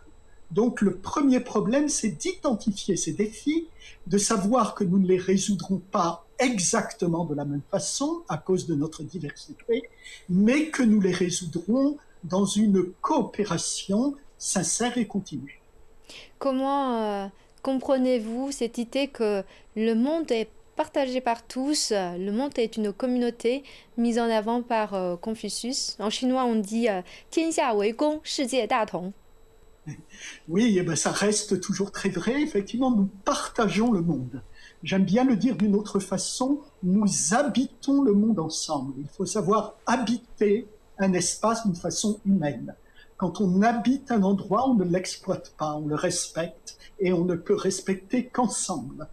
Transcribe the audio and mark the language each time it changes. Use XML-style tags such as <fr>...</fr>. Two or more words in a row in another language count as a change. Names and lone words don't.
<fr>Donc le premier problème, c'est d'identifier ces défis, de savoir que nous ne les résoudrons pas exactement de la même façon à cause de notre diversité, mais que nous les résoudrons dans une coopération sincère et continue. Comment comprenez-vous cette idée que le monde est partagé par tous, le monde est une communauté mise en avant par Confucius. En chinois, on dit</fr> <zh>天下为公，世界大同.</zh> <fr>Oui, eh ben, ça reste toujours très vrai. Effectivement, nous partageons le monde. J'aime bien le dire d'une autre façon, nous habitons le monde ensemble. Il faut savoir habiter un espace d'une façon humaine. Quand on habite un endroit, on ne l'exploite pas, on le respecte et on ne peut respecter qu'ensemble.</fr>